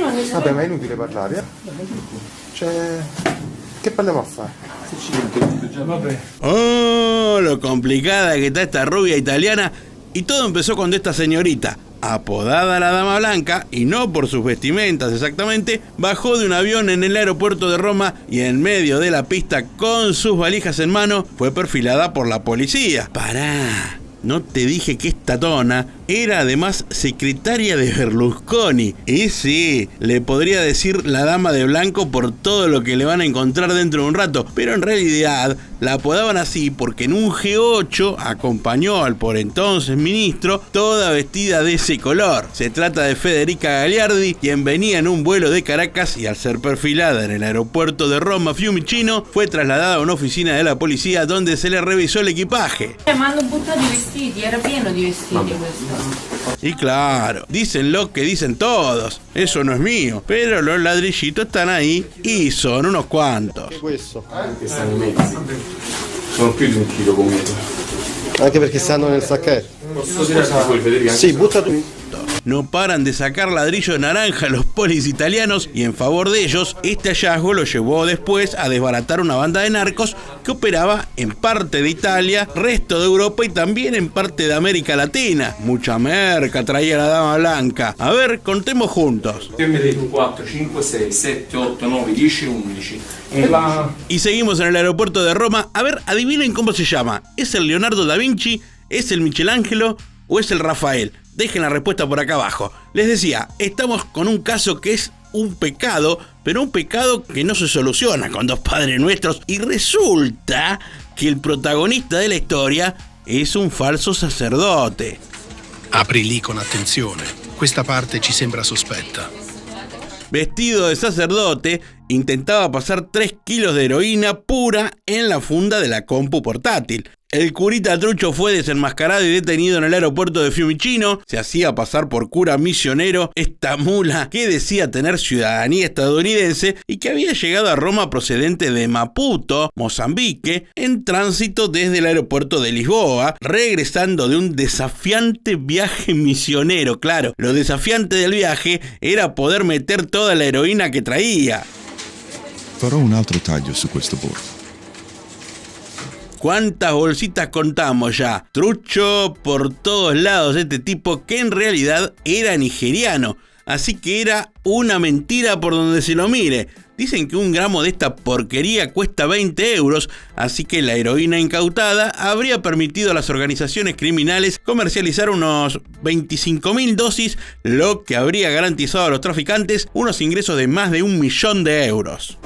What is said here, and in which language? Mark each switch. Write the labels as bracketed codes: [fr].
[it] Vabbè, ma è inutile parlare, Cioè, che parliamo a fare? [es] Oh, lo complicada que está esta rubia italiana. Y todo empezó cuando esta señorita, apodada la Dama Blanca, y no por sus vestimentas exactamente, bajó de un avión en el aeropuerto de Roma y en medio de la pista con sus valijas en mano fue perfilada por la policía. Pará, ¿no te dije que esta tona era además secretaria de Berlusconi? Y sí, le podría decir la dama de blanco por todo lo que le van a encontrar dentro de un rato, pero en realidad la apodaban así porque en un G8 acompañó al por entonces ministro toda vestida de ese color. Se trata de Federica Gagliardi, quien venía en un vuelo de Caracas y al ser perfilada en el aeropuerto de Roma Fiumicino fue trasladada a una oficina de la policía donde se le revisó el equipaje. [it] Ma hanno buttato i vestiti, era pieno di vestiti questo. [es] Y claro, dicen lo que dicen todos, eso no es mío, pero los ladrillitos están ahí y son unos cuantos. [it] Questo. Che stanno in mezzo. Sono più di 1 chilo come. Anche perché stanno nel sacchetto. Posso tirare fuori, Federica? Sì, butta tu. [es] No paran de sacar ladrillo de naranja los polis italianos y en favor de ellos, este hallazgo lo llevó después a desbaratar una banda de narcos que operaba en parte de Italia, resto de Europa y también en parte de América Latina. Mucha merca traía la Dama Blanca. A ver, contemos juntos. [it] Io mi dico 4, 5, 6, 7, 8, 9, 10, 11. [es] Y seguimos en el aeropuerto de Roma. A ver, adivinen cómo se llama. ¿Es el Leonardo da Vinci? ¿Es el Michelangelo? ¿O es el Rafael? Dejen la respuesta por acá abajo. Les decía, estamos con un caso que es un pecado, pero un pecado que no se soluciona con 2 Padres Nuestros. Y resulta que el protagonista de la historia es un falso sacerdote. [it] Apri lì con attenzione. Questa parte ci sembra sospetta. [es] Vestido de sacerdote, intentaba pasar 3 kilos de heroína pura en la funda de la compu portátil. El curita trucho fue desenmascarado y detenido en el aeropuerto de Fiumicino. Se hacía pasar por cura misionero, esta mula que decía tener ciudadanía estadounidense y que había llegado a Roma procedente de Maputo, Mozambique, en tránsito desde el aeropuerto de Lisboa, regresando de un desafiante viaje misionero. Claro, lo desafiante del viaje era poder meter toda la heroína que traía. [it] Farò un altro taglio su questo bordo. [es] ¿Cuántas bolsitas contamos ya? Trucho por todos lados este tipo que en realidad era nigeriano. Así que era una mentira por donde se lo mire. Dicen que 1 gramo de esta porquería cuesta 20 euros, así que la heroína incautada habría permitido a las organizaciones criminales comercializar unos 25.000 dosis, lo que habría garantizado a los traficantes unos ingresos de más de 1 millón de euros.